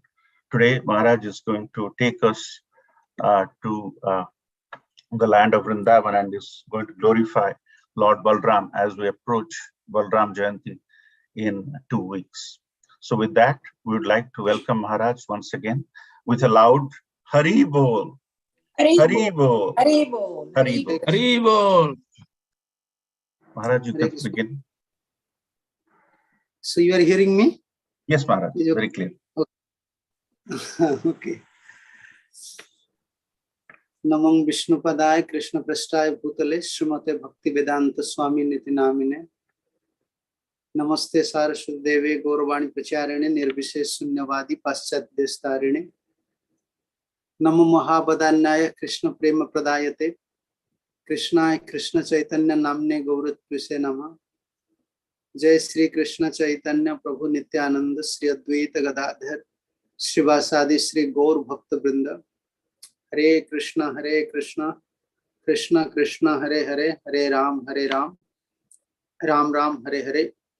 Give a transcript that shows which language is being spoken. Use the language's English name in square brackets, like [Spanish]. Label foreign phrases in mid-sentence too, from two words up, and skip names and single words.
[English] Today, Maharaj is going to take us to the land of Vrindavan and is going to glorify Lord Balram as we approach Balram Jayanti in 2 weeks. So with that, we would like to welcome Maharaj once again with a loud [Bangla] হরি বোল. হরি বোল. হরি বোল. হরি বোল. হরি বোল. [English] Maharaj, you can begin. So you are hearing me? Yes, Maharaj, very clear. Okay. [Sanskrit] नमं विष्णुपादाय कृष्ण प्रस्थाय भूतले श्रीमते भक्ति वेदान्त स्वामी निति नामिने नमस्ते सरस्वती देवे गौरवाणी प्रचारिणे निर्विशेष शून्यवादि पश्चात् देस्तारिणे नमो महावदान्याय कृष्ण प्रेम प्रदायते कृष्ण कृष्ण चैतन्य नाम्ने गौरत्विषे नमः जय श्री कृष्ण चैतन्य प्रभु नित्यानन्द श्री अद्वैत गदाधर श्रीवासादि श्री गौर भक्त वृन्द हरे कृष्ण, कृष्ण कृष्ण, हरे हरे, हरे राम, राम राम, हरे हरे.